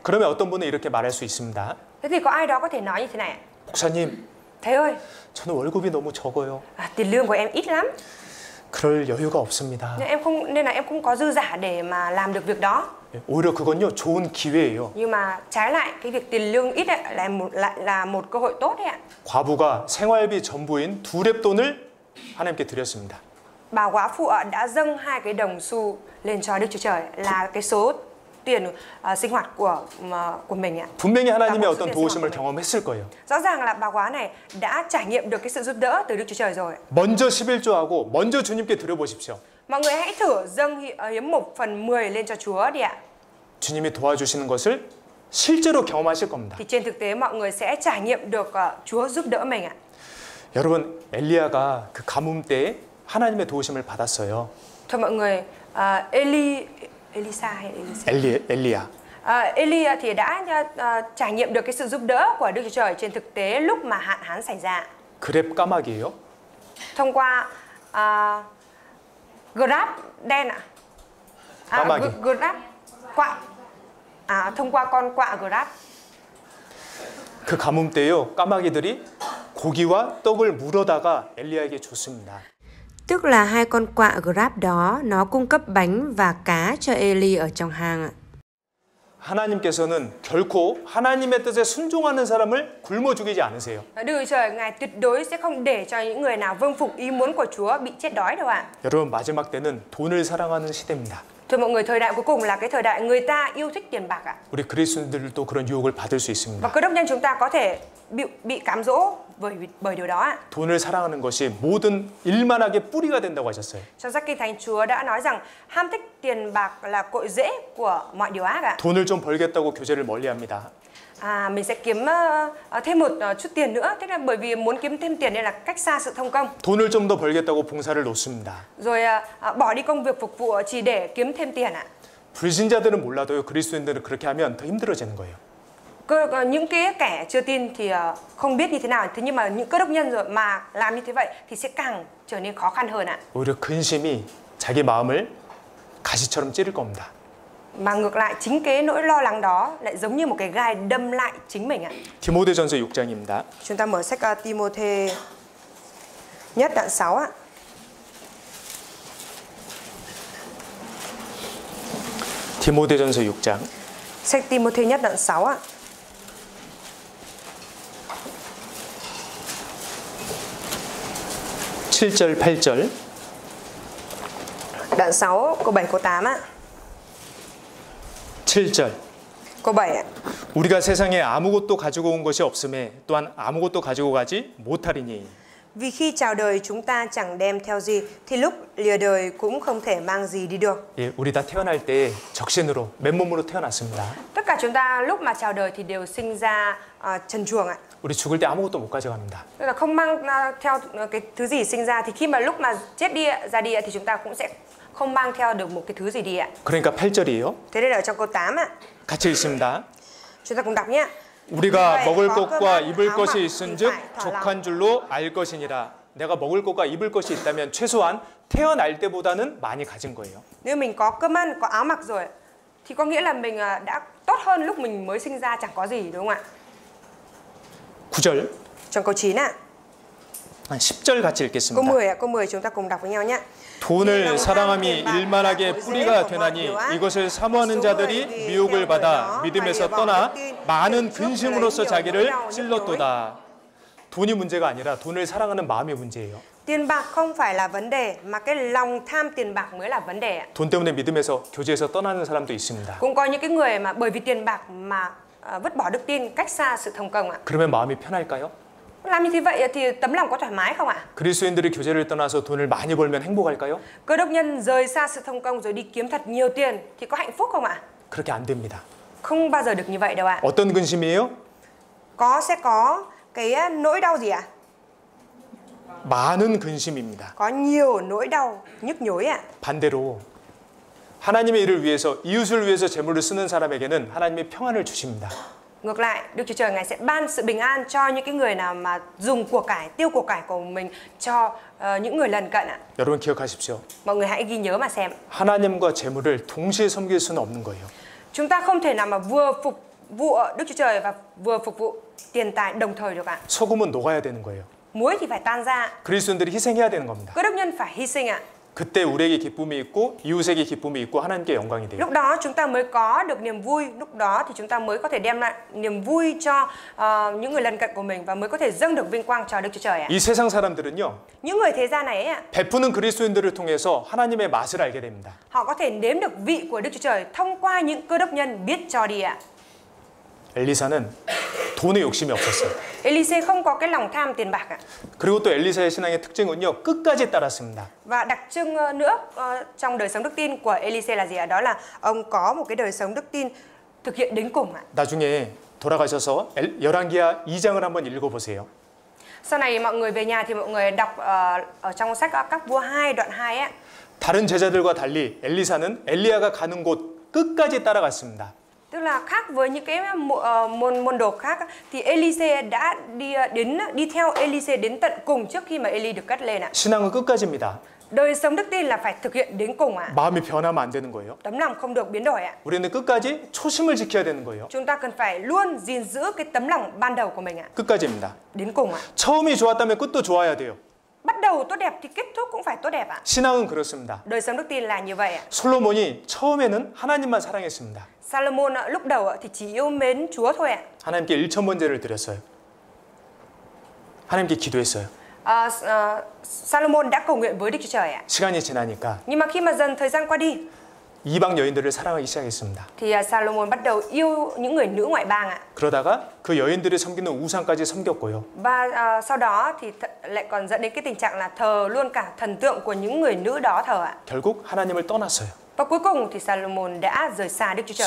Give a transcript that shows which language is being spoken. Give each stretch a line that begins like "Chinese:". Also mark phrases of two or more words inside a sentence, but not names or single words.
Korean: 그러면 어떤 분은 이렇게 말할 수 있습니다.
Vietnamese: Thế thì có ai đó có thể nói như thế này ạ?
Korean: 목사님,
Vietnamese: Thầy ơi,
Korean: 저는 월급이 너무 적어요.
Vietnamese: tiền lương của em ít lắm.
Korean: 그럴 여유가 없습니다.
Vietnamese: Nên là em không có dư giả để mà làm được việc đó.
Korean: 오히려 그건요 좋은 기회예요.
Vietnamese: Nhưng mà trái lại cái việc tiền lương ít ấy, lại là một cơ hội tốt đấy ạ.
Korean: 과부가 생활비 전부인 2렙 돈을 하나님께 드렸습니다.
Vietnamese: Bà góa phụ đã dâng 2 cái đồng xu lên cho Đức Chúa Trời là cái số tiền sinh hoạt của mình ạ.
Korean: 분명히 하나님의 어떤 도우심을 경험했을 거예요.
Vietnamese: Rõ ràng là bà góa này đã trải nghiệm được cái sự giúp đỡ từ Đức Chúa Trời rồi.
Korean: 먼저 11조하고 먼저 주님께 드려보십시오.
Vietnamese: Mọi người hãy thử dâng hiến 1/10 lên cho Chúa đi ạ.
Korean: 주님이 도와주시는 것을 실제로 경험하실 겁니다.
Vietnamese: Thì trên thực tế mọi người sẽ trải nghiệm được Chúa giúp đỡ mình ạ.
Korean: 여러분, 엘리야가 그 가뭄 때 하나님의 도우심을 받았어요.
Vietnamese: Thưa mọi người, Elisa hay Elise?
Korean: 엘리야.
Vietnamese: Eli thì đã trải nghiệm được cái sự giúp đỡ của Đức Chúa Trời trên thực tế lúc mà hạn hán xảy ra.
Korean: 그랩 까마귀예요?
Vietnamese: Thông qua Grab đen ạ.
Korean: 까마귀.
Vietnamese: Grab quạ. Thông qua con quạ Grab.
Korean: 그 가뭄 때요, 까마귀들이 고기와 떡을 물어다가 엘리야에게 줬습니다.
Vietnamese: Tức là hai con quạ Grab đó nó cung cấp bánh và cá cho Eli ở trong hang ạ.
Korean: 하나님께서는 결코 하나님의 뜻에 순종하는 사람을 굶어 죽이지 않으세요.
Vietnamese: Đức Chúa Trời Ngài tuyệt đối sẽ không để cho những người nào vâng phục ý muốn của Chúa bị chết đói đâu ạ.
Korean: 여러분, 마지막 때는 돈을 사랑하는 시대입니다.
Vietnamese: Thưa mọi người, thời đại cuối cùng là cái thời đại người ta yêu thích tiền bạc ạ.
Korean: 우리 그리스도인들도 그런 유혹을 받을 수 있습니다.
Vietnamese: Và cơ đốc nhân chúng ta có thể bị cám dỗ bởi điều đó ạ.
Korean: 돈을 사랑하는 것이 모든 일만하게 뿌리가 된다고 하셨어요.
Vietnamese: Trong sách Kinh Thánh, Chúa đã nói rằng ham thích tiền bạc là cội rễ của mọi điều ác ạ.
Korean: 돈을 좀 벌겠다고 교제를 멀리합니다.
Vietnamese: Mình sẽ kiếm thêm một chút tiền nữa, tức là bởi vì muốn kiếm thêm tiền nên là cách xa sự thông công.
Korean: 돈을 좀 더 벌겠다고 봉사를 놓습니다.
Vietnamese: Rồi bỏ đi công việc phục vụ chỉ để kiếm thêm tiền ạ.
Korean: 불신자들은 몰라도요, 그리스도인들은 그렇게 하면 더 힘들어지는 거예요.
Vietnamese: Những cái kẻ chưa tin thì không biết như thế nào, thế nhưng mà những cơ đốc nhân rồi mà làm như thế vậy thì sẽ càng trở nên khó khăn hơn ạ.
Korean: 오히려 근심이 자기 마음을 가시처럼 찌를 겁니다.
Vietnamese: Mà ngược lại, chính cái nỗi lo lắng đó lại giống như một cái gai đâm lại chính mình ạ.
Korean: 디모데전서 6장입니다.
Vietnamese: Chúng ta mở sách Timôthê nhất đoạn 6 ạ.
Korean: 디모데전서 6장
Vietnamese: Sách Timôthê nhất đoạn 6 ạ.
Korean: 7절 8절.
Vietnamese: Đoạn 6 câu 7 câu 8 ạ.
Korean: 7절.
Vietnamese: Câu 7 ạ.
Korean: 우리가 세상에 아무것도 가지고 온 것이 없음에 또한 아무것도 가지고 가지 못하리니.
Vietnamese: Vì khi chào đời chúng ta chẳng đem theo gì thì lúc lìa đời cũng không thể mang gì đi được.
Korean: 예, 우리 다 태어날 때 적신으로 맨몸으로 태어났습니다.
Vietnamese: Tất cả chúng ta lúc mà chào đời thì đều sinh ra trần truồng ạ.
Korean: 우리 죽을 때 아무것도 못 가져갑니다.
Vietnamese: Tức là không mang theo cái thứ gì sinh ra thì khi mà lúc mà chết đi ra đi thì chúng ta cũng sẽ không mang theo được một cái thứ gì đi ạ.
Korean: 그러니까 8절이에요.
Vietnamese: Thế đây là ở trong câu 8 ạ.
Korean: 같이 읽습니다.
Vietnamese: Chúng ta cùng đọc nhé.
Korean: 우리가 먹을 것과 입을 것이 있은즉 족한 줄로 알 것이니라. 내가 먹을 것과 입을 것이 있다면 최소한 태어날 때보다는 많이 가진 거예요.
Vietnamese: Nếu mình có cơm ăn, có áo mặc rồi thì có nghĩa là mình đã tốt hơn lúc mình mới sinh ra chẳng có gì, đúng không ạ?
Korean: 9절.
Vietnamese: Trong câu 9 ạ.
Korean: 10절 같이
Vietnamese: Câu
Korean: 읽겠습니다.
Vietnamese: 10 ạ, câu 10 chúng ta cùng đọc với nhau nhé.
Korean: 돈을 사랑함이 일만하게 뿌리가 되나니 이것을 사모하는 자들이 미혹을 받아 믿음에서 떠나 많은 근심으로써 자기를 찔렀도다. 돈이 문제가 아니라 돈을 사랑하는 마음의 문제예요.
Vietnamese: Tiền bạc không phải là vấn đề mà cái lòng tham tiền bạc mới là vấn đề ạ.
Korean: 돈 때문에 믿음에서 교제에서 떠나는 사람도 있습니다.
Vietnamese: Cũng có những cái người mà bởi vì tiền bạc mà vứt bỏ đức tin, cách xa sự thành công ạ.
Korean: 그러면 마음이 편할까요?
Vietnamese: Làm như thế vậy thì tấm lòng có thoải mái không ạ?
Korean: 그리스도인들이 교제를 떠나서 돈을 많이 벌면 행복할까요?
Vietnamese: Cơ đốc nhân rời xa sự thành công rồi đi kiếm thật nhiều tiền thì có hạnh phúc không ạ?
Korean: 그렇게 안 됩니다.
Vietnamese: Không bao giờ được như vậy đâu ạ.
Korean: 어떤 근심이에요?
Vietnamese: Sẽ có cái nỗi đau gì ạ?
Korean: 많은 근심입니다.
Vietnamese: Có nhiều nỗi đau nhức nhối ạ.
Korean: 반대로 하나님의 일을 위해서, 이웃을 위해서 재물을 쓰는 사람에게는 하나님의 평안을 주십니다.
Vietnamese: Ngược lại, Đức Chúa Trời Ngài sẽ ban sự bình an cho những cái người nào mà dùng của cải, tiêu của cải của mình cho những người lân cận ạ.
Korean: 여러분 기억하십시오.
Vietnamese: Mọi người hãy ghi nhớ mà xem.
Korean: 하나님과 재물을 동시에 섬길 수는 없는 거예요.
Vietnamese: Chúng ta không thể nào mà vừa phục vụ Đức Chúa Trời và vừa phục vụ tiền tài đồng thời được ạ.
Korean: 소금은 녹아야 되는 거예요.
Vietnamese: Muối thì phải tan ra.
Korean: 그리스도인들이 희생해야 되는 겁니다.
Vietnamese: Cơ đốc nhân phải hy sinh ạ.
Korean: 그때 우리에게 기쁨이 있고 이웃에게 기쁨이 있고 하나님께 영광이 돼요.
Vietnamese: Lúc đó chúng ta mới có được niềm vui, lúc đó thì chúng ta mới có thể đem lại niềm vui cho những người lân cận của mình và mới có thể dâng được vinh quang cho Đức Chúa Trời ạ.
Korean: 이 세상 사람들은요,
Vietnamese: Những người thế gian này ạ,
Korean: 베푸는 그리스도인들을 통해서 하나님의 맛을 알게 됩니다.
Vietnamese: họ có thể nếm được vị của Đức Chúa Trời thông qua những cơ đốc nhân biết cho đi ạ.
Korean: 엘리사는 돈에 욕심이 없었어요.
Vietnamese: Elise không có cái lòng tham tiền bạc ạ.
Korean: 그리고 또 엘리사의 신앙의 특징은요, 끝까지 따랐습니다.
Vietnamese: Và đặc trưng nữa trong đời sống đức tin của Elise là gì ạ? Đó là ông có một cái đời sống đức tin thực hiện đến cùng ạ.
Korean: 나중에 돌아가셔서 열왕기하 2장을 한번 읽어보세요.
Vietnamese: Sau này mọi người về nhà thì mọi người đọc ở trong sách Các Vua 2 đoạn 2 ấy.
Korean: 다른 제자들과 달리 엘리사는 엘리야가 가는 곳 끝까지 따라갔습니다.
Vietnamese: Tức là khác với những cái môn đồ khác thì Elise đã đi theo Elise đến tận cùng trước khi mà Eli được cất lên ạ.
Korean: 신앙은 끝까지입니다.
Vietnamese: Đời sống đức tin là phải thực hiện đến cùng ạ.
Korean: 마음이 변하면 안 되는 거예요.
Vietnamese: Tấm lòng không được biến đổi ạ.
Korean: 우리는 끝까지 초심을 지켜야 되는 거예요.
Vietnamese: Chúng ta cần phải luôn gìn giữ cái tấm lòng ban đầu của mình ạ.
Korean: 끝까지입니다.
Vietnamese: Đến cùng ạ.
Korean: 처음이 좋았다면 끝도 좋아야 돼요.
Vietnamese: Bắt đầu tốt đẹp thì kết thúc cũng phải tốt đẹp ạ.
Korean: 신앙은 그렇습니다.
Vietnamese: Đời sống đức tin là như vậy ạ.
Korean: 솔로몬이 처음에는 하나님만 사랑했습니다.
Vietnamese: Salomon lúc đầu thì chỉ yêu mến Chúa thôi ạ.
Korean: 하나님께 일천번제를 드렸어요. 하나님께 기도했어요.
Vietnamese: Salomon đã cầu nguyện với Đức Chúa Trời ạ.
Korean: 시간이 지나니까
Vietnamese: Nhưng mà khi mà dần thời gian qua đi
Korean: 이방 여인들을 사랑하기 시작했습니다.
Vietnamese: thì Salomon bắt đầu yêu những người nữ ngoại bang ạ.
Korean: 그러다가 그 여인들이 섬기는 우상까지 섬겼고요.
Vietnamese: Và sau đó thì lại còn dẫn đến cái tình trạng là thờ luôn cả thần tượng của những người nữ đó thờ ạ.
Korean: 결국 하나님을 떠났어요.
Vietnamese: Và cuối cùng thì Salomon đã rời xa Đức Chúa Trời.